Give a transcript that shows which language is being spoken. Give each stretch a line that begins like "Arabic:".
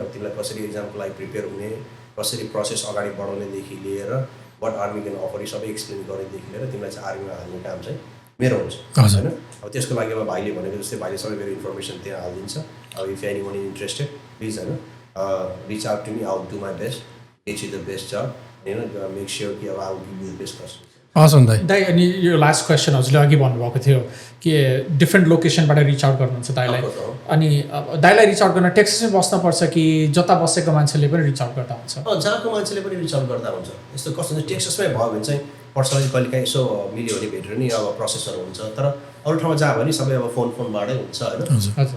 Nepali: अब तिमीलाई कसरी एक्जामको लागि प्रिपेयर हुने, कसरी प्रोसेस अगाडि बढाउनेदेखि लिएर
English: what army can offer
Nepali: सबै एक्सप्लेन गर्नेदेखि लिएर तिमीलाई चाहिँ आर्मीमा हाल्ने काम चाहिँ मेरो हुन्छ होइन। अब त्यसको लागि अब भाइले भनेको जस्तै भाइले सबै मेरो इन्फर्मेसन त्यहाँ हालिदिन्छ।
English: अब if anyone interested please होइन reach out to me, I will do my best, get you the best job होइन, make sure कि अब I will give you the best customer.
Nepali: हवस् दाइ। दाइ अनि यो लास्ट क्वेसन हजुरले अघि भन्नुभएको थियो कि डिफ्रेन्ट लोकेसनबाट रिच आउट गर्नुहुन्छ दाइलाई, अनि दाइलाई रिच आउट गर्न टेक्सासमै बस्नुपर्छ कि जता बसेको मान्छेले पनि रिच आउट गर्दा हुन्छ? जहाँको मान्छेले पनि रिच आउट गर्दा हुन्छ। यस्तो कस्तो चाहिँ टेक्सासमै भयो भने चाहिँ पर्सनली कहिलेकाहीँ यसो मिल्यो भने भेटेर नि अब प्रोसेसहरू हुन्छ, तर अरू ठाउँमा जहाँ भयो नि सबै अब फोनबाटै हुन्छ होइन।